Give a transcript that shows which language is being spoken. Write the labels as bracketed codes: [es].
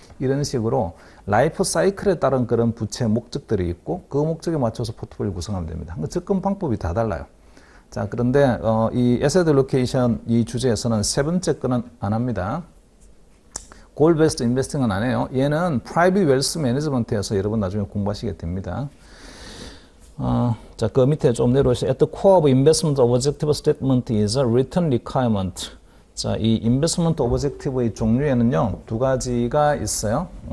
[ko] 이런 식으로 라이프 사이클에 따른 그런 부채 목적들이 있고 그 목적에 맞춰서 포트폴리오 구성하면 됩니다. 접근 방법이 다 달라요. 자, 그런데 이 asset allocation 이 주제에서는 세 번째 거는 안 합니다. goal based investing은 안 해요. 얘는 private wealth management에서 여러분 나중에 공부하시게 됩니다. 자, 그 밑에 좀 내려오시죠. [en] At the core of investment objective statement is a return requirement. [ko] 자, 이 investment objective의 종류에는요, 두 가지가 있어요.